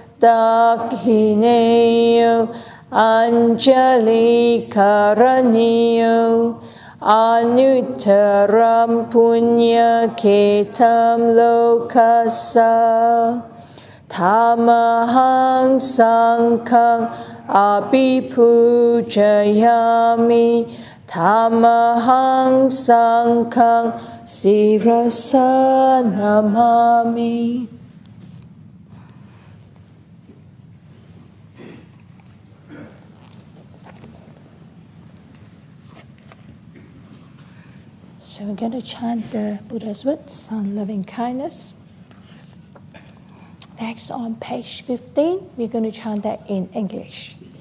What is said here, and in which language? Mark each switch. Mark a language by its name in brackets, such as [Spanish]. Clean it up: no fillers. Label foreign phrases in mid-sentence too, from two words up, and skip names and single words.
[Pali] Dakhineyo Anjali Karaniyo Anuttaram Punya Ketam Lokasa Tamahang Sanghang Abhipujayami Tamahang Sanghang Sirasa namami. [English] So we're going to chant the Buddha's words on loving kindness. Next, on page 15, we're going to chant that in English.